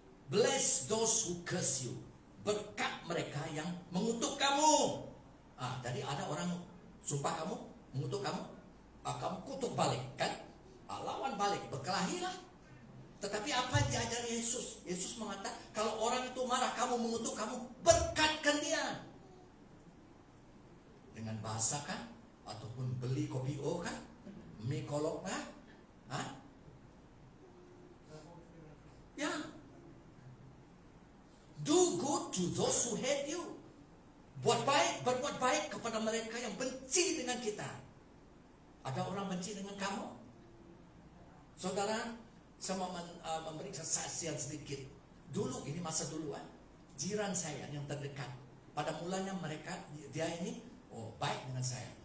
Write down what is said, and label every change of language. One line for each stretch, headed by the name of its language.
English: Bless those who curse you.
Indonesian: Berkat mereka yang mengutuk kamu. Jadi ada orang sumpah kamu, mengutuk kamu, kamu kutuk balik kan? Lawan balik, berkelahilah. Tetapi apa yang diajari Yesus? Yesus mengatakan, kalau orang itu marah kamu, mengutuk kamu, berkatkan dia. Dengan bahasa kan? Ataupun beli kopi kan? Mie kolok kan? Ya.
English: Do good to those who hate you.
Indonesian: Buat baik, berbuat baik kepada mereka yang benci dengan kita. Ada orang benci dengan kamu? Saudara, saya mau memberi kesaksian sedikit. Dulu, ini masa dulu jiran saya yang terdekat. Pada mulanya mereka, dia ini baik dengan saya.